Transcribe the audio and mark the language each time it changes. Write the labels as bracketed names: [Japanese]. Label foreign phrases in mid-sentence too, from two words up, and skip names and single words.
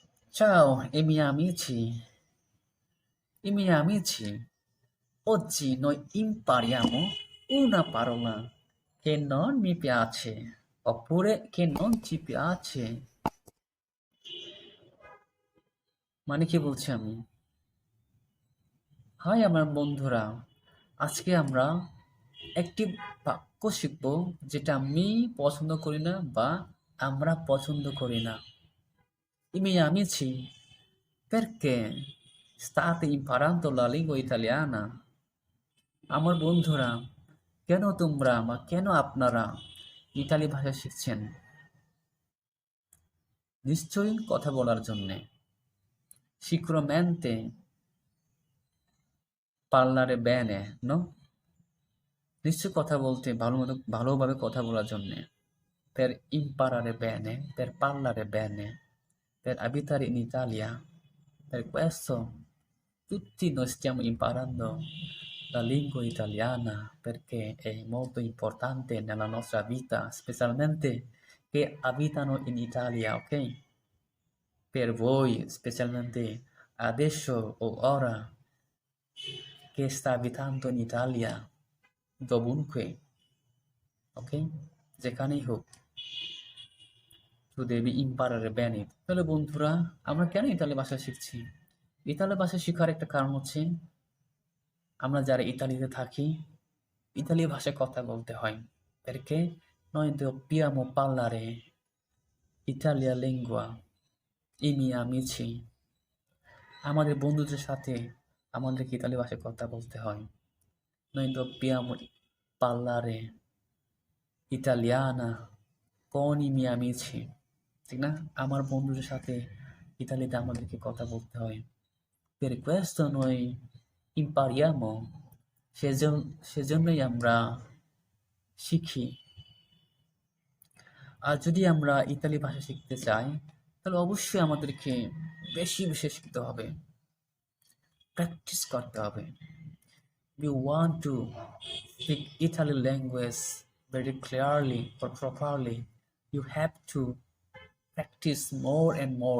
[Italian] Ciao, e miei amici, oggi noi impariamo una parola che non mi piace, oppure che non ci piace. [Bangla] মানে কি বলছি আমি? হাই আমার বন্ধুরা, আজকে আমরা একটি বাক্য শিখব যেটা আমি পছন্দ করি না বা আমরা পছন্দ করি না। [Italian] I miei amici, perché state imparando la lingua italiana? [Bangla] আমার বন্ধুরা, কেন তোমরা বা কেন আপনারা ইতালি ভাষা শিখছেন? নিশ্চয়ই কথা বলার জন্যে। [Italian] Sicuramente parlare bene, no? [Bangla] নিশ্চয়ই কথা বলতে ভালোভাবে কথা বলার জন্যে। [Italian] Per imparare bene, per parlare bene, per abitare in Italia. Per questo tutti noi stiamo imparando la lingua italiana perché è molto importante nella nostra vita, specialmente che abitano in Italia, ok? Per voi, specialmente adesso o ora che sta abitando in Italia, dovunque, ok? [Bangla] যেখানেই হোক, [Italian] to devi imparare bene. [Bangla] তাহলে বন্ধুরা, আমরা কেন ইতালি ভাষা শিখছি? ইতালি ভাষা শেখার একটা কারণ হচ্ছে আমরা যারা ইতালিতে থাকি, ইতালি ভাষায় কথা বলতে হয়। [Italian] Perché noi dobbiamo parlare Italia lingua, i miei amici। [Bangla] আমাদের বন্ধুদের সাথে আমাদেরকে ইতালি ভাষায় কথা বলতে হয়। [Italian] Noi dobbiamo parlare italiana con i miei amici, [Bangla] ঠিক না? আমার বন্ধুদের সাথে ইতালিতে আমাদেরকে কথা বলতে হয়। [Italian] Per questo noi impariamo, [Bangla] সেজন্যই আমরা শিখি। আর যদি আমরা ইতালি ভাষা শিখতে চাই, তাহলে অবশ্যই আমাদেরকে বেশি বেশি শিখতে হবে, প্র্যাকটিস করতে হবে। [English] You want to speak Italian language very clearly or properly, you have to practice more and more.